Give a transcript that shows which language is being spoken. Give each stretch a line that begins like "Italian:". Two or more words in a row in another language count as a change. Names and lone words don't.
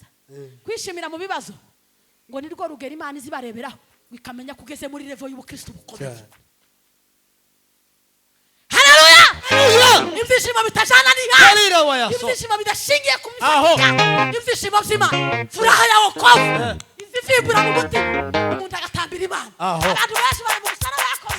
Kinyarwanda: Kwishimira mu bibazo ngo ni rwo rugera Imana izibareberaho wikamenya kugeze muri level y'ubukristo bukomeye. Haleluya! Ibyishimo bitajana n'ihanga. Ibyishimo bidashingiye ku mifuka. Ibyishimo by'Imana.
Swahili: Furaha ya wokovu.
Kinyarwanda: Izifibura mu mutima. Umuntu agatambira Imana. Abantu benshi bari mu gusara bakomwa.